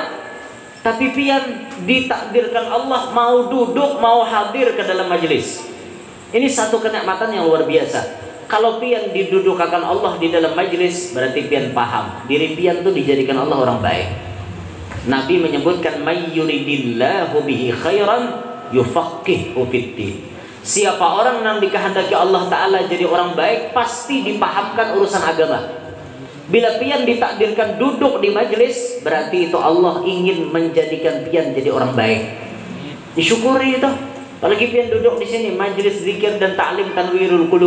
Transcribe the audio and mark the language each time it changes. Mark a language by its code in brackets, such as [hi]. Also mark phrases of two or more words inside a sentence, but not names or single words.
[bjn] Tapi pian ditakdirkan Allah mau duduk, mau hadir ke dalam majelis. Ini satu kenikmatan yang luar biasa. Kalau pian didudukakan Allah di dalam majelis, berarti pian paham diri pian itu dijadikan Allah orang baik. Nabi menyebutkan [ar] من يرد الله به خيرا يفقهه في الدين. [bjn] Siapa orang yang dikehendaki Allah Ta'ala jadi orang baik, pasti dipahamkan urusan agama. Bila pian ditakdirkan duduk di majelis, berarti itu Allah ingin menjadikan pian jadi orang baik. Disyukuri itu. Apalagi pian duduk di sini majelis zikir dan ta'lim tanwirul qulub.